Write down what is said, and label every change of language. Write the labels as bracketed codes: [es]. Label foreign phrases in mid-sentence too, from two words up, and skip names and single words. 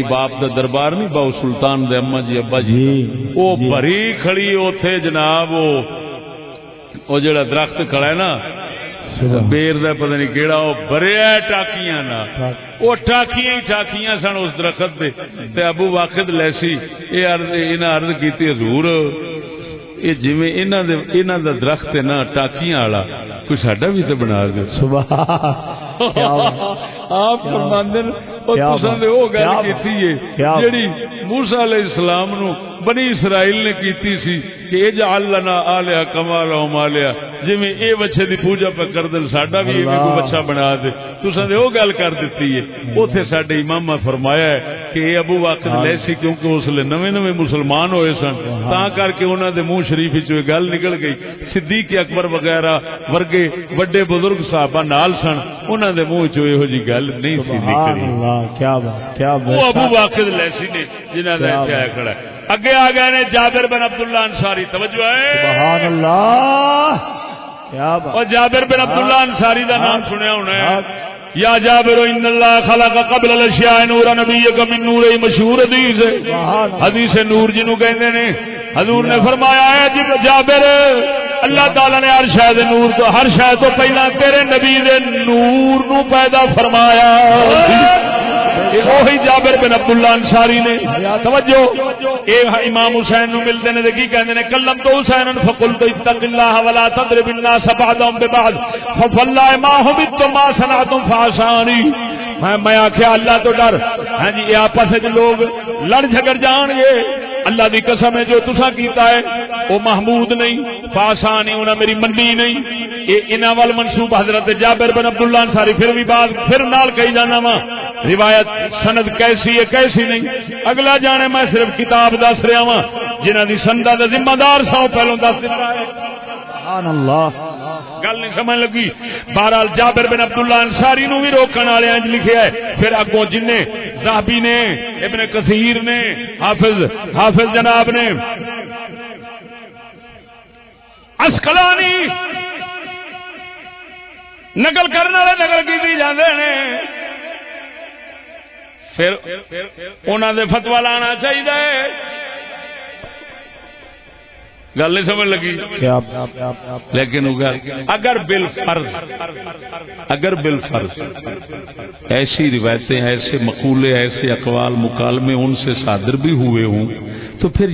[pa] باپ دا دربار نہیں باؤ سلطان دے اما جی ابا جی او بھری کھڑی اوتھے جناب او جڑا درخت کھڑا ہے نا بیر دا پتہ نہیں کیڑا او بھریا ٹاکیاں نا، او ٹاکیاں ہی ٹاکیاں سن اس درخت دے تے ابو واقد لیسی انہاں عرض کیتی حضور یہ جویں انہاں دا درخت ہے نا ٹاکیاں والا کوئی ساڈا بھی تے بنا دے۔ آپ فرماندے او تساں دے او گل کیتی ہے جڑی موسیٰ علیہ السلام نو بنی اسرائیل نے کیتی سی کہ [ar] اجعل لنا آلہہ کما لہم آلہہ، [pa] جویں اے بچے دی پوجا پہ کر دل ساڈا بھی ایویں کوئی بچہ بنا دے، تساں دے او گل کر دتی ہے۔ اوتھے ساڈے امام فرمایا ہے کہ اے ابو واقد لیسی کیونکہ اس لے نویں نویں مسلمان ہوئے سن تاں کر کے انہاں دے منہ شریف وچ اے گل نکل گئی، صدیق اکبر وغیرہ ورگے بڑے بزرگ صحابہ نال سن، انہاں دے منہ وچ ایہو جی گل نہیں سی نکلی۔ [ur] کیا بات، کیا بات، [pa] وہ ابو واقد لیسی نے جنہاں دا ایتھے آیا کھڑا ہے۔ اگے آ گئے نے جابر بن عبداللہ انصاری، توجہ ہے [ar] سبحان اللہ، [ur] کیا بات، [pa] اور جابر بن عبداللہ انصاری دا نام سنیا ہونا ہے، [ar] یا جابر ان اللہ خلق قبل الاشیاء نور نبیک من نور، [pa] مشہور حدیث ہے، حدیث نور جنوں کہندے نے۔ حضور نے فرمایا ہے جابر اللہ تعالی نے ہر شے دے نور تو، ہر شے تو پہلا تیرے نبی دے نور نو پیدا فرمایا۔ وہی جابر بن عبداللہ انصاری نے، توجہ، اے امام حسین نو ملدے نے تے کی کہندے نے [ar] کلم تو حسین فقلت اتق اللہ ولا تضرب الناس بعضهم ببعض فوالله ما حبت ما صنعتم فعصاني، [pa] میں آخیا اللہ تو ڈر، ہاں جی یہ آپس میں لوگ لڑ جھگڑ جان گے، اللہ دی قسم ہے جو تساں کیتا ہے وہ محمود نہیں، فعصانی انہاں میری منی نہیں۔ انہاں وال منسوب حضرت جابر بن عبداللہ انصاری، پھر بھی بات پھر نال کہی جانا وا روایت سند کیسی ہے کیسی نہیں اگلا جانے، میں صرف کتاب دس رہا ہاں جنہاں دی سنداں دا ذمہ دار سو پہلوں دس دیتا ہے۔ [ar] سبحان اللہ، [pa] گل نہیں سمجھ لگی۔ بہرحال جابر بن عبداللہ انصاری نو بھی روکن والے انج لکھیا ہے، پھر اگوں جن نے ذہبی نے، ابن کثیر نے، حافظ جناب نے، عسقلانی نقل کرنے والے نقل کی جاندے نے، پھر انہاں دے فتوی لانا چاہیے۔ گل نہیں سمجھ لگی، [ur] لیکن اگر بالفرض ایسی روایتیں، ایسے مقولے، ایسے اقوال مکالمے ان سے صادر بھی ہوئے ہوں تو پھر